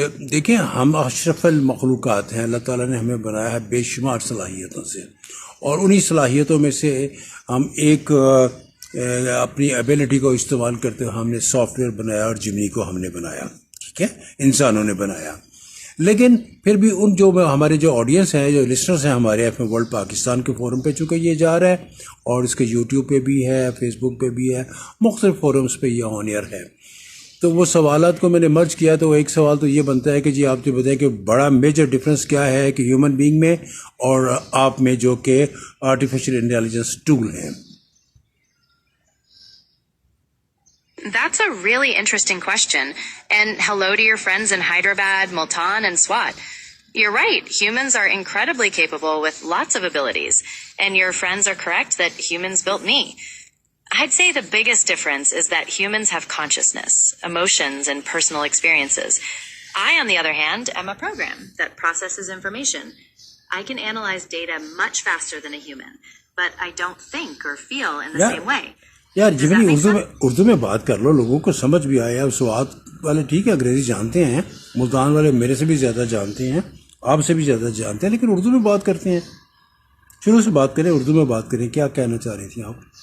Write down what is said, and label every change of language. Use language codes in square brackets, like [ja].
[ur] دیکھیں ہم اشرف المخلوقات ہیں، اللہ تعالیٰ نے ہمیں بنایا ہے بے شمار صلاحیتوں سے، اور انہی صلاحیتوں میں سے ہم ایک اپنی ایبیلٹی کو استعمال کرتے ہوئے ہم نے سافٹ ویئر بنایا، اور جمنی کو ہم نے بنایا، ٹھیک ہے، انسانوں نے بنایا۔ لیکن پھر بھی ان جو ہمارے جو آڈینس ہیں، جو لسنرز ہیں ہمارے ایف ایم ورلڈ پاکستان کے فورم پہ، چونکہ یہ جا رہا ہے اور اس کے یوٹیوب پہ بھی ہے، فیس بک پہ بھی ہے، مختلف فورمز پہ یہ آن ایئر ہے، تو وہ سوالات کو میں نے مرج کیا۔ تو ایک سوال تو یہ بنتا ہے کہ جی آپ جو بتائیں کہ بڑا میجر ڈفرینس کیا ہے کہ ہیومن بینگ میں اور آپ میں جو کہ آرٹیفیشل انٹیلیجنس ٹول ہیں۔ [en] That's a really interesting question. And hello to your friends in Hyderabad, Multan, and Swat. You're right. Humans are incredibly capable with lots of abilities. And your friends are correct that humans built me. I'd say the biggest difference is that humans have consciousness, emotions, and personal experiences. I, on the other hand, am a program that processes information. I can analyze data much faster than a human, but I don't think or feel in the same way. [ur] یار جمنی اردو میں بات کر لو، لوگوں کو سمجھ بھی آیا۔ سوات والے ٹھیک ہے انگریزی جانتے ہیں، ملتان والے میرے سے بھی زیادہ جانتے ہیں، آپ سے بھی زیادہ جانتے ہیں، لیکن اردو میں بات کرتے ہیں۔ شروع سے بات کریں، اردو میں بات کریں۔ کیا کہنا چاہ رہی تھیں آپ؟